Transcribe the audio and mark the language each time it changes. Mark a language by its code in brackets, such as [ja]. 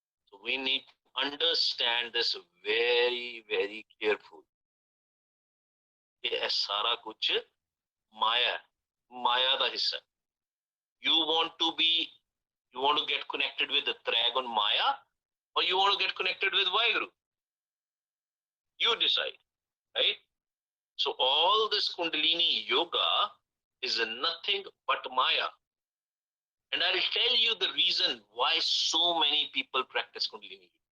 [en] So we need to understand this very, very carefully। [pa] ਇਹ ਸਾਰਾ ਕੁਝ ਮਾਇਆ ਦਾ ਹਿੱਸਾ। [en] You want You want to get connected with the Dragon Maya, or you want to get connected with Vaheguru? You decide, right? So all this Kundalini yoga is nothing but Maya. And I'll tell you the reason why so many people practice Kundalini.